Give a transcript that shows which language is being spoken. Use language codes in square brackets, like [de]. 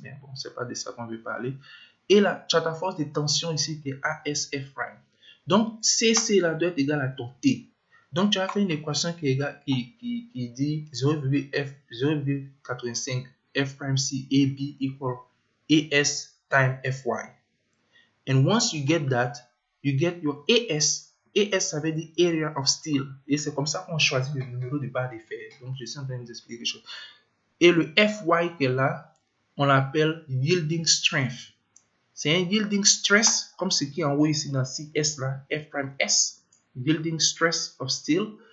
[fr] Mais bon, c'est pas de ça qu'on veut parler. Et là, tu as ta force de tension ici qui est ASF prime. Donc, CC là doit être égal à ton T. Donc, tu as fait une équation qui est égale, qui dit 0,85 F prime C AB equal AS time Fy. [en] And once you get that, you get your AS. [fr] AS, ça veut dire Area of Steel. Et c'est comme ça qu'on choisit le numéro de barre de fer. Donc, je suis en train de vous expliquer quelque chose. Et le Fy qui est là, on l'appelle Yielding Strength. C'est un Yielding Stress, comme ce qui est en haut ici dans CS là, F''S, Yielding Stress of Steel.